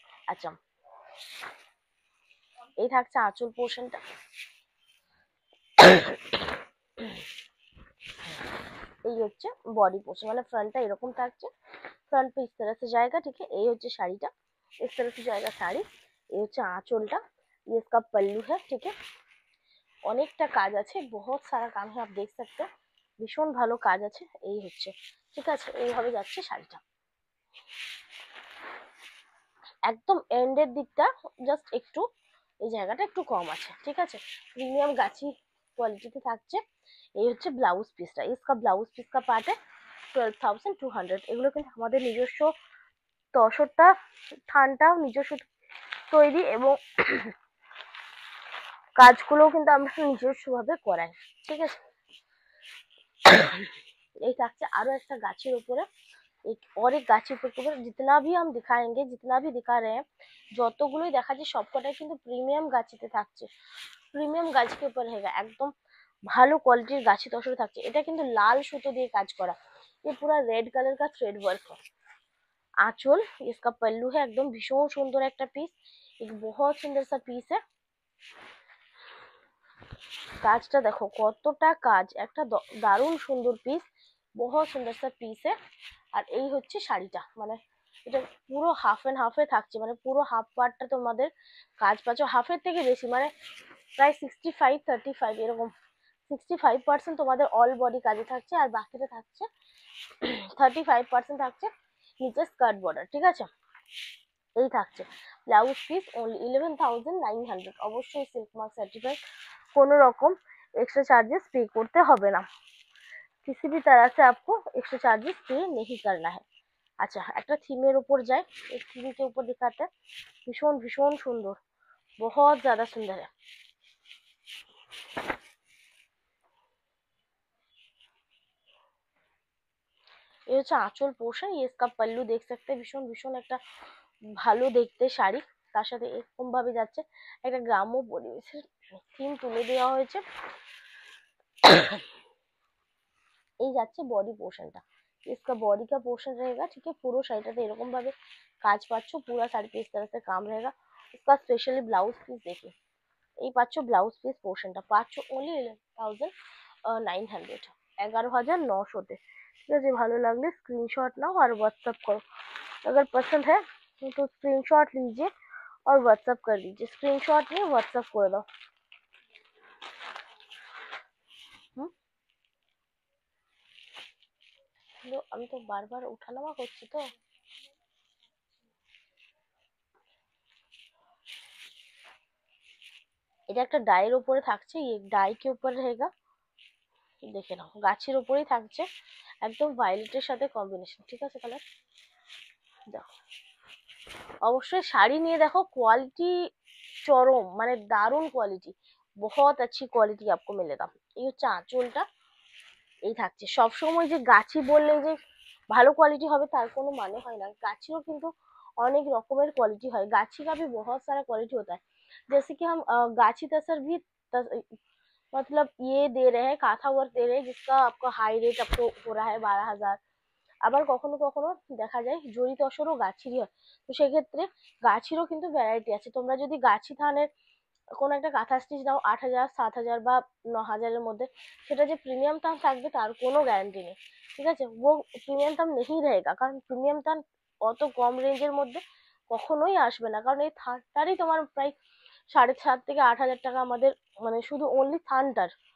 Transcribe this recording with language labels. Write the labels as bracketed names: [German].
[Bangla] আচ্ছা, এই থাকছে আঁচল পোর্শনটা। এই হচ্ছে বডি পোর্শন, মানে ফ্রন্টটা এরকম থাকছে, [Hindi] फ्रंट पे इस तरह से जाएगा, ठीक है। [Bangla] এই হচ্ছে শাড়িটা, [Hindi] इस तरह से जाएगा [Bangla] শাড়ি। এই হচ্ছে আঁচলটা, [Hindi] ये इसका पल्लू है, ठीक है। [Bangla] অনেকটা কাজ আছে, [Hindi] बहुत सारा काम है, आप देख सकते हैं, [Bangla] ভীষণ ভালো কাজ আছে। এই হচ্ছে, ঠিক আছে। এইভাবে যাচ্ছে শাড়িটা, একদম এন্ডের দিকটা জাস্ট একটু এই জায়গাটা একটু কম আছে, ঠিক আছে। প্রিমিয়াম গাছি কোয়ালিটিতে থাকছে। এই হচ্ছে ব্লাউজ পিসটা, [Hindi] इसका ব্লাউজ পিস का पार्ट है 12,200। [Bangla] এগুলো কিন্তু আমাদের নিজস্ব তসরটা থানটাও নিজস্ব তৈরি, এবং কাজগুলো কিন্তু আমরা নিজস্ব ভাবে করাই, ঠিক আছে। এই থাকছে আরো একটা গাছের উপরে, [Hindi] और एक [Bangla] গাছের উপরে [Hindi] जितना भी हम दिखाएंगे, जितना भी दिखा रहे हैं, [Bangla] যতগুলোই দেখাচ্ছে সবকটাই কিন্তু প্রিমিয়াম গাছিতে থাকছে, প্রিমিয়াম গাছকে উপর হেগা, একদম ভালো কোয়ালিটির গাছি তসরে থাকছে। এটা কিন্তু লাল সুতো দিয়ে কাজ করা, [Hindi] ये पूरा रेड कलर का थ्रेड वर्क है। आंचल इसका पल्लू है, एकदम भीषण सुंदर एक पीस, एक बहुत सुंदर सा पीस है। [Bangla] কাজটা দেখো কতটা কাজ, একটা দারুণ সুন্দর পিস, [Hindi] বহুত সুন্দর সা পিস है। [Bangla] আর এই হচ্ছে শাড়িটা, মানে এটা পুরো হাফ এন্ড হাফে থাকছে, মানে পুরো হাফ পার্টটা তোমাদের কাজ পাচ্ছ, হাফের থেকে বেশি, মানে প্রায় 65-35 এরকম, 65% তোমাদের অল বডি কাজে থাকছে, আর বাকিটা থাকছে 35% থাকছে নিচে স্কার্ট বর্ডার, ঠিক আছে। এই থাকছে ব্লাউজ পিস অনলি 11,900, অবশ্যই সিল্ক মার্ক সার্টিফাইড, কোনো রকম [Hindi] एक्स्ट्रा चार्जेस पे करते [Bangla] হবে না, [Hindi] किसी भी तरह से आपको एक्स्ट्रा चार्जेस पे नहीं करना है। [Bangla] अच्छा একটা থিমের উপর যাই, এই থিম [Hindi] के ऊपर दिखाते हैं, [Bangla] ভীষণ ভীষণ সুন্দর, [Hindi] बहुत ज्यादा सुंदर है। [Bangla] ये হচ্ছে আঁচল পোর্শন, [Hindi] ये इसका पल्लू देख सकते हैं, [Bangla] ভীষণ ভীষণ একটা ভালো দেখতে শাড়ি, তার সাথে এরকম ভাবে যাচ্ছে একটা গ্রাম্য পরিবেশের থিম তুলে দেওয়া হয়েছে। এই যাচ্ছে বডি পোর্শনটা, [Hindi] इसका बॉडी का पोर्शन रहेगा, ठीक है। पूरा [Bangla] শাড়িটাতে এরকম ভাবে কাজ পাচ্ছ, [Hindi] पूरा শাড়ি पे इस तरह से काम रहेगा। इसका स्पेशली ब्लाउज पीस देखिए, [Bangla] এই পাচ্ছ ব্লাউজ পিস পোর্শনটা পাচ্ছ অনলি 11,900, 11,900 তে, ঠিক আছে। ভালো লাগলে স্ক্রিনশট নাও আর হোয়াটসঅ্যাপ করো, [Hindi] अगर पसंद है तो स्क्रीनशॉट लीजिए और व्हाट्सअप कर दीजिए, [Bangla] स्क्रीनशॉट নিয়ে হোয়াটসঅ্যাপ করে দাও। আমি তো বারবার উঠানামা করছি তো। এটা একটা ডাইয়ের উপরে থাকছে, [Hindi] ये डाई के ऊपर रहेगा, [Bangla] দেখে নাও গাছের উপরেই থাকছে, একদম ভায়োলেটের সাথে কম্বিনেশন, ঠিক আছে কালার। দেখো অবশ্যই শাড়ি নিয়ে দেখো কোয়ালিটি চরম, মানে দারুণ কোয়ালিটি, [Hindi] बहुत अच्छी क्वालिटी आपको मिलेगा। [Bangla] এই হচ্ছে আঁচলটা, এই থাকছে। সবসময় যে গাছি বললে যে ভালো কোয়ালিটি হবে তার কোনো মানে হয় না, গাছিরও কিন্তু অনেক রকমের [Hindi] क्वालिटी হয়, गाछी का भी बहुत सारा क्वालिटी होता है, जैसे कि हम गाछी तसर भी मतलब ये दे रहे हैं, काथा वर्क दे रहे हैं, जिसका आपका हाई रेट आपको हो रहा है 12,000। [Bangla] আবার কখনো কখনো দেখা যায় জড়ি তসরও গাছিরই হয়, তো সেক্ষেত্রে গাছিরও কিন্তু ভ্যারাইটি আছে। তোমরা যদি গাছি থানের কোনো একটা কাঁথা স্টিচ নাও 8,000, 7,000 বা 9,000-এর মধ্যে, সেটা যে প্রিমিয়াম দাম থাকবে তার কোনো গ্যারান্টি নেই, ঠিক আছে। वो প্রিমিয়াম দাম [Hindi] नहीं रहेगा, [Bangla] কারণ প্রিমিয়াম দাম অত কম রেঞ্জের মধ্যে কখনোই আসবে না, কারণ এই থানটারই তোমার প্রায় 7,500 থেকে 8,000 টাকা আমাদের, মানে শুধু অনলি থানটার।